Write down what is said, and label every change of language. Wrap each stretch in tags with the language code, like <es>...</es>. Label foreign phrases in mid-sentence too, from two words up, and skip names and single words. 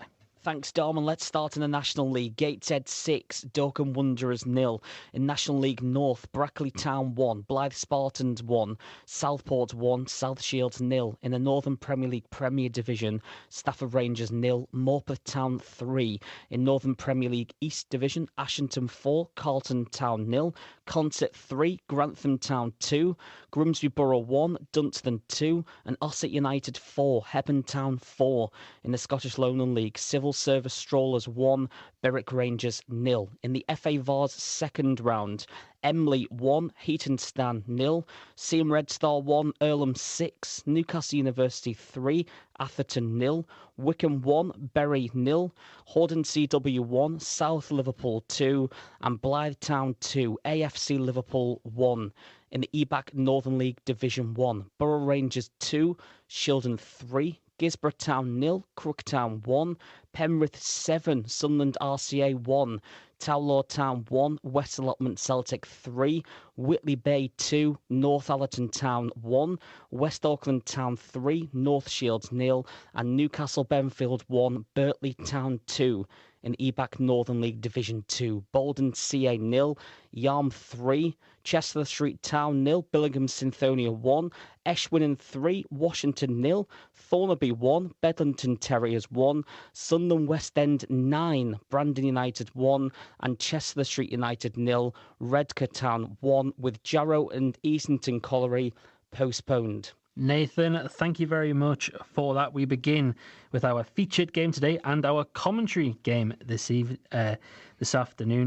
<en>Thanks, Dom, and let's start in the National League. Gateshead 6, Dorking Wanderers 0. In National League North, Brackley Town 1, Blythe Spartans 1, Southport 1, South Shields 0. In the Northern Premier League Premier Division, Stafford Rangers 0, Morpeth Town 3. In Northern Premier League East Division, Ashington 4, Carlton Town 0, Consett 3, Grantham Town 2, Grimsby Borough 1, Dunstan 2, and Ossett United 4, Hebburn Town 4. In the Scottish Lowland League, Civil Service Strollers 1, Berwick Rangers 0. In the FA Vars second round, Emley 1, Heatonstown 0, Seam Red Star 1, Earlham 6, Newcastle University 3, Atherton 0, Wickham 1, Bury 0, Horden CW 1, South Liverpool 2, and Blythe Town 2, AFC Liverpool 1. In the EBAC Northern League Division 1, Borough Rangers 2, Shildon 3, Gisborough Town 0, Crooktown 1, Penrith 7, Sunderland RCA 1, Towlaw Town 1, West Allotment Celtic 3, Whitley Bay 2, North Allerton Town 1, West Auckland Town 3, North Shields 0, and Newcastle Benfield 1, Birtley Town 2. In EBAC Northern League Division 2, Bolden CA 0, Yarm 3, Chester Street Town 0, Billingham Synthonia 1, Eschwinnon 3, Washington 0, Thornaby 1, Bedlington Terriers 1, Sunderland West End 9, Brandon United 1, and Chester Street United 0, Redcar Town 1, with Jarrow and Easington Colliery postponed. Nathan, thank you very much for that. We begin with our featured game today and our commentary game this afternoon.</en>